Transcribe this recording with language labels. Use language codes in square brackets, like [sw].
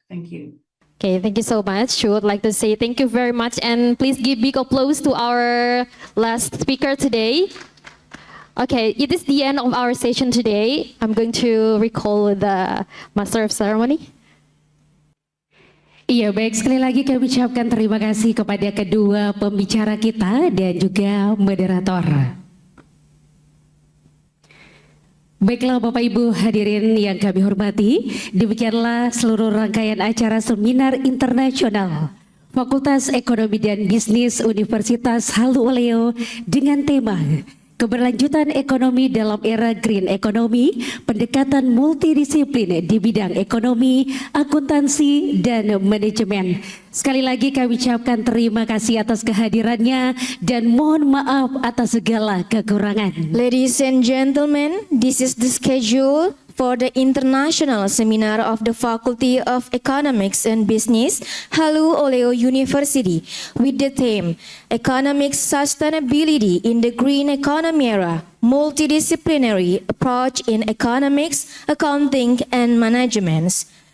[en] Thank you. Okay, thank you so much. I would like to say thank you very much, and please give big applause to our last speaker today. Okay, it is the end of our session today. I'm going to recall the Master of Ceremony. [id] Iya, baik, sekali lagi kami ucapkan terima kasih kepada kedua pembicara kita dan juga moderator. Baiklah Bapak Ibu hadirin yang kami hormati, demikianlah seluruh rangkaian acara seminar internasional Fakultas Ekonomi dan Bisnis Universitas Halu Oleo dengan tema Keberlanjutan Ekonomi dalam Era Green Economy, pendekatan multidisiplin di bidang ekonomi, akuntansi, dan manajemen. Sekali lagi kami ucapkan terima kasih atas kehadirannya dan mohon maaf atas segala kekurangan. [en] Ladies and gentlemen, this is the schedule for the International Seminar of the Faculty of Economics and Business, Halu Oleo University, with the theme Economic Sustainability in the Green Economy Era, Multidisciplinary Approach in Economics, Accounting and Management.